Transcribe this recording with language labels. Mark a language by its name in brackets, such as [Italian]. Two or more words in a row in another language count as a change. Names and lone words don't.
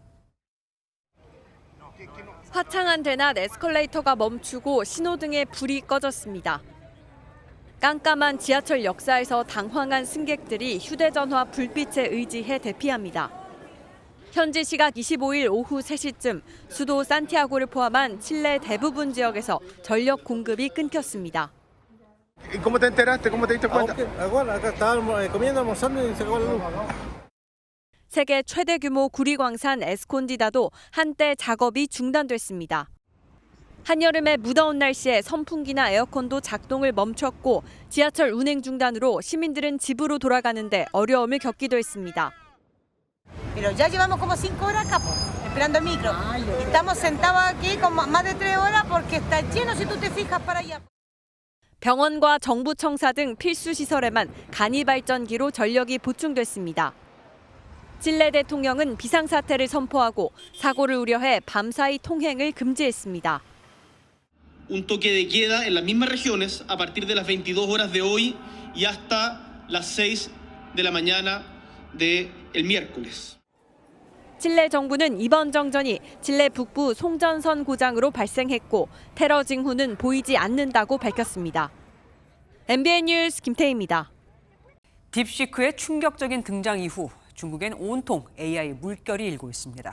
[Korean] 화창한 대낮 에스컬레이터가 멈추고 신호등에 불이 꺼졌습니다. 깜깜한 지하철 역사에서 당황한 승객들이 휴대전화 불빛에 의지해 대피합니다. 현지 시각 25일 오후 3시쯤 수도 산티아고를 포함한 칠레 대부분 지역에서 전력 공급이 끊겼습니다. [Spanish] ¿Cómo te enteraste? ¿Cómo te diste cuenta? Bueno, acá estábamos comiendo, almorzando y se acabó la luz. [Korean] 세계 최대 규모 구리광산 에스콘디다도 한때 작업이 중단됐습니다. 한여름의 무더운 날씨에 선풍기나 에어컨도 작동을 멈췄고 지하철 운행 중단으로 시민들은 집으로 돌아가는데 어려움을 겪기도 했습니다. [Spanish] Pero ya llevamos como 5 horas acá, esperando el micro. Estamos sentados aquí como más de 3 horas porque está lleno si tú te fijas para allá. [Korean] 병원과 정부 청사 등 필수 시설에만 간이 발전기로 전력이 보충됐습니다. 칠레 대통령은 비상사태를 선포하고 사고를 우려해 밤사이 통행을 금지했습니다. [Spanish] Un toque de queda en las mismas regiones a partir de las 22 horas de hoy y hasta las 6 de la mañana del miércoles. [Korean] 칠레 정부는 이번 정전이 칠레 북부 송전선 고장으로 발생했고 테러 징후는 보이지 않는다고 밝혔습니다. MBN 뉴스 김태희입니다. 딥시크의 충격적인 등장 이후 중국엔 온통 AI 물결이 일고 있습니다.